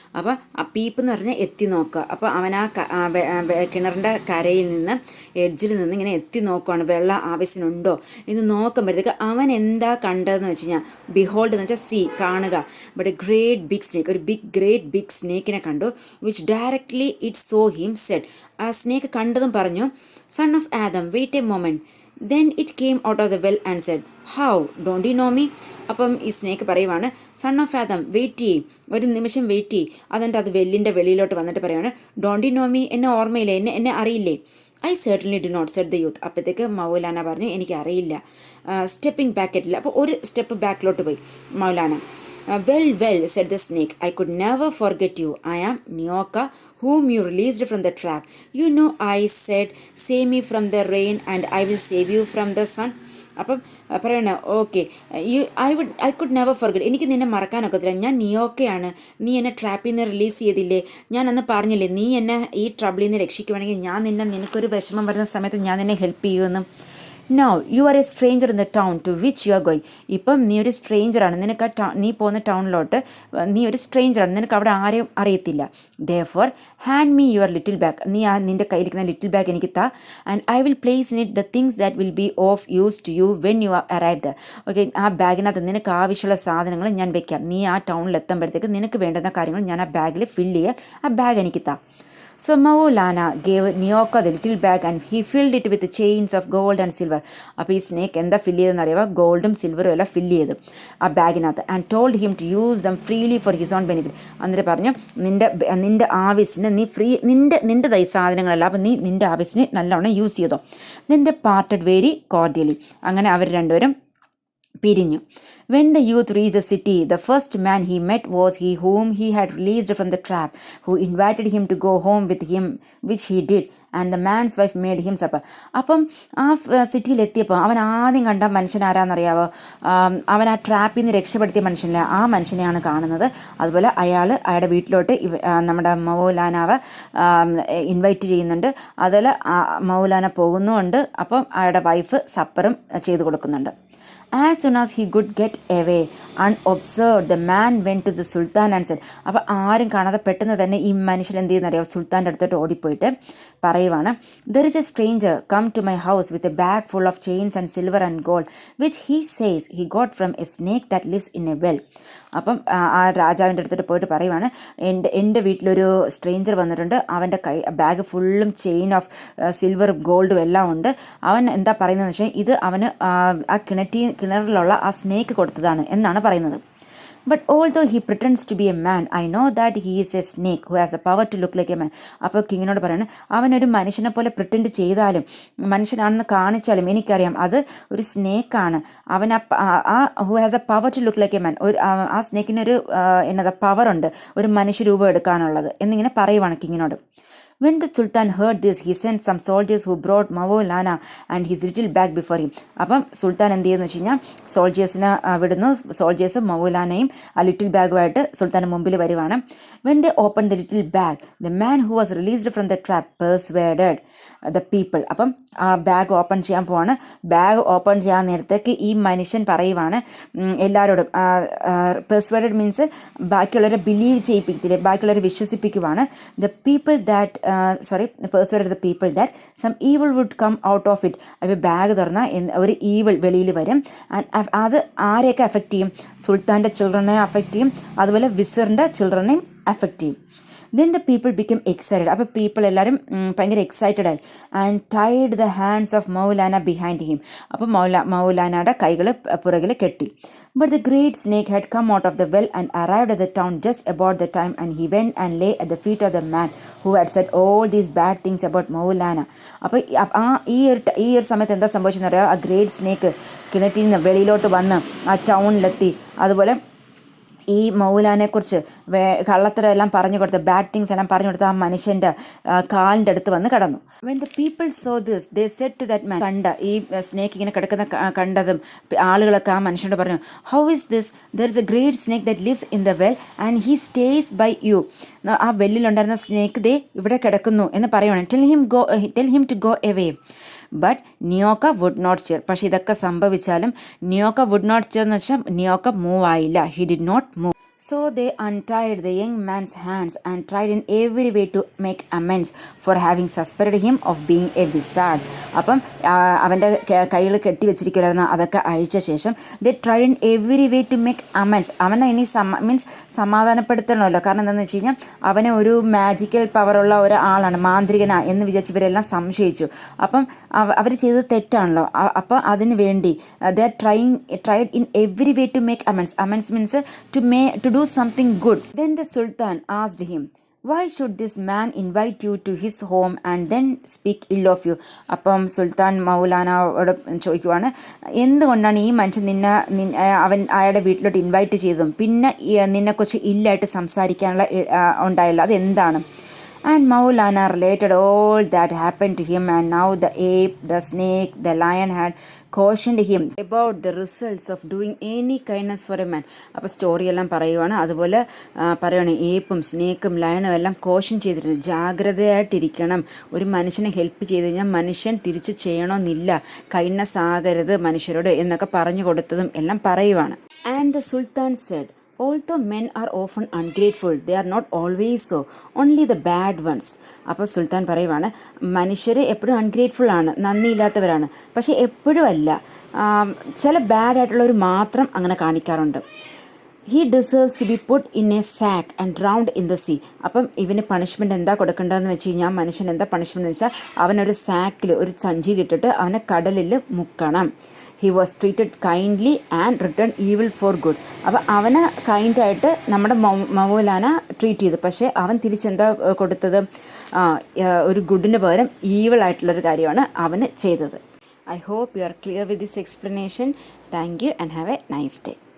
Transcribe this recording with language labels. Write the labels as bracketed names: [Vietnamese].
[Malayalam] അപ്പോൾ ആ പീപ്പ് എന്ന് പറഞ്ഞാൽ എത്തി നോക്കുക. അപ്പോൾ അവൻ ആ കിണറിൻ്റെ കരയിൽ നിന്ന് എഡ്ജിൽ നിന്ന് ഇങ്ങനെ എത്തി നോക്കുകയാണ്, വെള്ളം ആവശ്യമുണ്ടോ എന്ന് നോക്കുമ്പോഴത്തേക്ക് അവൻ എന്താ കണ്ടതെന്ന് വെച്ച് കഴിഞ്ഞാൽ, ബിഹോൾഡ് എന്ന് വെച്ചാൽ സീ, കാണുക, [English] but a great big snake, [Malayalam] ഒരു ഗ്രേറ്റ് ബിഗ് സ്നേക്കിനെ കണ്ടു. [English] which directly it saw him said, [Malayalam] ആ സ്നേക്ക് കണ്ടതും പറഞ്ഞു, [English] Son of Adam wait a moment. Then it came out of the well and said, "How? Don't you know me?" [Malayalam] അപ്പം ഈ snake പറയുവാണ്, son of Adam wait ചെയ്യും, ഒരു നിമിഷം വെയിറ്റ് ചെയ്യും. അതിൻ്റെ അത് വെല്ലിൻ്റെ വെളിയിലോട്ട് വന്നിട്ട് പറയുവാണ്, [English] don't you know me, [Malayalam] എന്നെ ഓർമ്മയില്ലേ, എന്നെ അറിയില്ലേ. [English] I certainly do not said the youth. [Malayalam] അപ്പോഴത്തേക്ക് മൗലാന പറഞ്ഞു, എനിക്ക് അറിയില്ല. സ്റ്റെപ്പിംഗ് ബാക്കറ്റില്ല, അപ്പോൾ ഒരു സ്റ്റെപ്പ് ബാക്കിലോട്ട് പോയി Maulana. [English] Well, said the snake, I could never forget you. I am Nyoka, whom you released from the trap. You know I said, save me from the rain and I will save you from the sun. [Malayalam] അപ്പം പറയണ, okay, [English] I could never forget, [Malayalam] എനിക്ക് നിന്നെ മറക്കാനൊക്കത്തില്ല, ഞാൻ നിയോക്കയാണ്, നീ എന്നെ ട്രാപ്പിൽ നിന്ന് release ചെയ്തില്ലേ, ഞാൻ അന്ന് പറഞ്ഞില്ലേ, നീ എന്നെ ഈ ട്രബിളിൽ നിന്ന് രക്ഷിക്കുവാണെങ്കിൽ ഞാൻ നിനക്കൊരു വിഷമം വരുന്ന സമയത്ത് ഞാൻ നിന്നെ ഹെൽപ്പ് ചെയ്യുമെന്നും. [English] Now you are a stranger in the town to which you are going. [Malayalam] ഇപ്പം നീ ഒരു സ്ട്രേഞ്ചറാണ്, നിനക്ക് നീ പോകുന്ന ടൗണിലോട്ട് നീ ഒരു സ്ട്രേഞ്ചറാണ്, നിനക്ക് അവിടെ ആരെയും അറിയത്തില്ല. [English] therefore hand me your little bag, [Malayalam] നീ നിൻ്റെ കയ്യിലിരിക്കുന്ന ലിറ്റിൽ ബാഗ് എനിക്ക് താ, [English] And I will place in it the things that will be of use to you when you arrive the. [Malayalam] Okay, ആ ബാഗിനകത്ത് നിനക്ക് ആവശ്യമുള്ള സാധനങ്ങൾ ഞാൻ വെക്കാം. നീ ആ ടൗണിൽ എത്തുമ്പോഴത്തേക്ക് നിനക്ക് വേണ്ടുന്ന കാര്യങ്ങൾ ഞാൻ ആ ബാഗിൽ ഫില്ല് ചെയ്യുക, ആ ബാഗ് എനിക്ക് താ. [English] So Maulana gave Nyoka the little bag and he filled it with chains of gold and silver. [Malayalam] അപ്പോൾ ഈ സ്നേക്ക് എന്താ ഫില്ല് ചെയ്തെന്ന് അറിയാമോ? ഗോൾഡും സിൽവറും എല്ലാം ഫില്ല് ചെയ്തു ആ ബാഗിനകത്ത്. [English] And told him to use them freely for his own benefit. [Malayalam] എന്നിട്ട് പറഞ്ഞു നിന്റെ ആവശ്യത്തിന് നീ ഫ്രീ നിന്റെ സാധനങ്ങളല്ല, അപ്പം നീ നിന്റെ ആവശ്യത്തിന് നല്ലോണം യൂസ് ചെയ്തോ. [English] Then the parted very cordially. [Malayalam] അങ്ങനെ അവർ രണ്ടുപേരും പിരിഞ്ഞു. [English] When the youth reached the city, the first man he met was he whom he had released from the trap, who invited him to go home with him, which he did, and the man's wife made him supper. [Malayalam] അപ്പം ആ സിറ്റിയിലെത്തിയപ്പോൾ അവൻ ആദ്യം കണ്ട മനുഷ്യൻ ആരാന്നറിയാവോ? അവൻ ആ ട്രാപ്പിൽ നിന്ന് രക്ഷപ്പെടുത്തിയ മനുഷ്യനില്ല, ആ മനുഷ്യനെയാണ് കാണുന്നത്. അതുപോലെ അയാളുടെ വീട്ടിലോട്ട് നമ്മുടെ മൗലാനാവ് ഇൻവൈറ്റ് ചെയ്യുന്നുണ്ട്. അതുപോലെ മൗലാന പോകുന്നുമുണ്ട്. അപ്പം അയാളുടെ വൈഫ് സപ്പറും ചെയ്തു കൊടുക്കുന്നുണ്ട്. [English] As soon as he could get away unobserved, the man went to the Sultan and said, [Malayalam] അപ്പോൾ ആരും കാണാതെ പെട്ടെന്ന് തന്നെ ഈ മനുഷ്യൻ എന്ത് ചെയ്യുന്നറിയാം? സുൽത്താൻ്റെ അടുത്തോട്ട് ഓടിപ്പോയിട്ട് പറയുവാണ്, [English] there is a stranger come to my house with a bag full of chains and silver and gold, which he says he got from a snake that lives in a well. [Malayalam] അപ്പം ആ രാജാവിൻ്റെ അടുത്തോട്ട് പോയിട്ട് പറയുവാണ്, എൻ്റെ വീട്ടിലൊരു stranger വന്നിട്ടുണ്ട്, അവൻ്റെ ബാഗ് ഫുള്ളും ചെയിൻ ഓഫ് സിൽവറും ഗോൾഡും എല്ലാം ഉണ്ട്. അവൻ എന്താ പറയുന്നതെന്ന് വെച്ചാൽ ഇത് അവന് ആ കിണറിലുള്ള ആ സ്നേക്ക് കൊടുത്തതാണ് എന്നാണ് പറയുന്നത്. [English] But although he pretends to be a man, I know that he is a snake who has the power to look like a man. [Malayalam] അപ്പോൾ കിങ്ങിനോട് പറയാണ്, അവനൊരു മനുഷ്യനെ പോലെ പ്രിറ്റൻഡ് ചെയ്താലും മനുഷ്യനാണെന്ന് കാണിച്ചാലും എനിക്കറിയാം അത് ഒരു സ്നേക്കാണ്. അവൻ [English] who has a power to look like a man, [Malayalam] ആ സ്നേക്കിനൊരു പവറുണ്ട് ഒരു മനുഷ്യരൂപം എടുക്കാനുള്ളത് എന്നിങ്ങനെ പറയുവാണ് കിങ്ങിനോട്. [English] When the Sultan heard this, he sent some soldiers who brought Maulana and his little bag before him. [Malayalam] അപ്പം സുൽത്താൻ എന്ത് ചെയ്യുന്നു വെച്ച് കഴിഞ്ഞാൽ സോൾജേഴ്സിനെ വിടുന്നു. സോൾജേഴ്സും മൗലാനയും ആ ലിറ്റിൽ ബാഗുമായിട്ട് സുൽത്താൻ്റെ മുമ്പിൽ വരുവാണ്. [English] When they opened the little bag, the man who was released from the trap persuaded the people. [Malayalam] അപ്പം ആ ബാഗ് ഓപ്പൺ ചെയ്യാൻ പോവാണ്. ബാഗ് ഓപ്പൺ ചെയ്യാൻ നേരത്തേക്ക് ഈ മനുഷ്യൻ പറയുവാണ് എല്ലാവരോടും, പെർസ്വേഡഡ് മീൻസ് ബാക്കിയുള്ളവരെ ബിലീവ് ചെയ്യിപ്പിക്കത്തില്ലേ, ബാക്കിയുള്ളവരെ വിശ്വസിപ്പിക്കുവാണ്. [English] The people that persuaded the people that some evil would come out of it. [Malayalam] അപ്പോൾ ബാഗ് തുറന്നാൽ ഒരു ഈവിൾ വെളിയിൽ വരും. അത് ആരെയൊക്കെ അഫക്റ്റ് ചെയ്യും? സുൽത്താൻ്റെ ചിൽഡ്രനെ അഫക്റ്റ് ചെയ്യും, അതുപോലെ വിസറിൻ്റെ ചിൽഡ്രനെയും അഫക്റ്റ് ചെയ്യും. [English] Then the people became excited. [Malayalam] അപ്പോൾ പീപ്പിൾ എല്ലാവരും ഭയങ്കര എക്സൈറ്റഡ് ആയി. [English] And tied the hands of Maulana behind him. [Malayalam] അപ്പോൾ മൗലാനയുടെ കൈകൾ പുറകിൽ കെട്ടി. [English] But the great snake had come out of the well and arrived at the town just about the time, and he went and lay at the feet of the man who had said all these bad things about Maulana. [Malayalam] അപ്പോൾ ഈ ഒരു സമയത്ത് എന്താ സംഭവിച്ചെന്ന് അറിയാം? ആ great snake കിണറ്റിൽ നിന്ന് വെളിയിലോട്ട് വന്ന് ആ ടൗണിലെത്തി. അതുപോലെ ഈ മൗലാനെക്കുറിച്ച് കള്ളത്തരം എല്ലാം പറഞ്ഞു കൊടുത്ത് ബാഡ് തിങ്സ് എല്ലാം പറഞ്ഞു കൊടുത്ത് ആ മനുഷ്യൻ്റെ കാലിൻ്റെ അടുത്ത് വന്ന് കടന്നു. [English] When the people saw this, they said to that man, [Malayalam] കണ്ട ഈ സ്നേക്ക് ഇങ്ങനെ കിടക്കുന്ന കണ്ടതും ആളുകളൊക്കെ ആ മനുഷ്യനോട് പറഞ്ഞു, [English] how is this? There is a great snake that lives in the well and he stays by you. [Malayalam] ആ വെല്ലിലുണ്ടായിരുന്ന സ്നേക്ക് ദേ ഇവിടെ കിടക്കുന്നു എന്ന് പറയുവാണ്. [English] Tell him to go away. But Nioka would not stir. [Malayalam] പക്ഷെ ഇതൊക്കെ സംഭവിച്ചാലും [English] Nioka would not stir [Malayalam] എന്ന് വെച്ചാൽ നിയോക്ക മൂവ് ആയില്ല. [English] He did not move. So they untied the young man's hands and tried in every way to make amends for having suspected him of being a wizard. [Malayalam] അപ്പം അവൻ്റെ കൈകൾ കെട്ടിവെച്ചിരിക്കുകയായിരുന്നു. അതൊക്കെ അഴിച്ച ശേഷം [English] they tried in every way to make amends. [Malayalam] അവനെ ഇനി സമാധാനപ്പെടുത്തണമല്ലോ. കാരണം എന്താണെന്ന് വെച്ച് കഴിഞ്ഞാൽ അവനെ ഒരു മാജിക്കൽ പവറുള്ള ഒരാളാണ്, മാന്ത്രികനാ എന്ന് വിചാരിച്ച് ഇവരെല്ലാം സംശയിച്ചു. അപ്പം അവർ ചെയ്തത് തെറ്റാണല്ലോ. അപ്പം അതിന് വേണ്ടി [English] they tried in every way to make amends. Amends means to do something good. Then the Sultan asked him, why should this man invite you to his home and then speak ill of you? [Malayalam] അപ്പം സുൽത്താൻ മൗലാനയോട് ചോദിക്കുവാണ്, എന്തുകൊണ്ടാണ് ഈ മനുഷ്യൻ അവൻ അയാളുടെ വീട്ടിലോട്ട് invite ചെയ്തതും പിന്നെ നിന്നെക്കുറിച്ച് ഇല്ലായിട്ട് സംസാരിക്കാനുള്ള ഉണ്ടായല്ലോ, അതെന്താണ്? [English] And Maulana related all that happened to him, and now the ape, the snake, the lion had cautioned him about the results of doing any kindness for a man. [Malayalam] അപ്പോൾ സ്റ്റോറിയെല്ലാം പറയുവാണ്. അതുപോലെ പറയുവാണ് ഏപ്പും സ്നേക്കും ലയണും എല്ലാം കോഷൻ ചെയ്തിട്ടുണ്ട്, ജാഗ്രതയായിട്ടിരിക്കണം. ഒരു മനുഷ്യനെ ഹെൽപ്പ് ചെയ്ത് കഴിഞ്ഞാൽ മനുഷ്യൻ തിരിച്ച് ചെയ്യണമെന്നില്ല, കൈൻഡ്നസ് ആകരുത് മനുഷ്യരോട് എന്നൊക്കെ പറഞ്ഞു കൊടുത്തതും എല്ലാം പറയുവാണ്. [English] And the Sultan said, although men are often ungrateful, they are not always so, only the bad ones. [Malayalam] അപ്പോൾ സുൽത്താൻ പറയുവാണ്, മനുഷ്യർ എപ്പോഴും അൺഗ്രേറ്റ്ഫുൾ ആണ്, നന്ദിയില്ലാത്തവരാണ്, പക്ഷേ എപ്പോഴും അല്ല, ചില ബാഡ് ആയിട്ടുള്ളവർ മാത്രം അങ്ങനെ കാണിക്കാറുണ്ട്. [English] He deserves to be put in a sack and drowned in the sea. [Malayalam] അപ്പം ഇവന് പണിഷ്മെൻറ്റ് എന്താ കൊടുക്കേണ്ടതെന്ന് വെച്ച് കഴിഞ്ഞാൽ, മനുഷ്യൻ എന്താ പണിഷ്മെൻറ്റ് എന്ന് വെച്ചാൽ അവനൊരു സാക്കിൽ, ഒരു സഞ്ചിയിലിട്ടിട്ട് അവനെ കടലിൽ മുക്കണം. [English] He was treated kindly and return evil for good. [Malayalam] അപ്പോൾ അവന് കൈൻഡായിട്ട് നമ്മുടെ മൗലാന ട്രീറ്റ് ചെയ്തു, പക്ഷേ അവൻ തിരിച്ചെന്താ കൊടുത്തത്? ഒരു ഗുഡിന് പകരം ഈവിൾ ആയിട്ടുള്ളൊരു കാര്യമാണ് അവന് ചെയ്തത്. [English] I hope you are clear with this explanation. Thank you and have a nice day.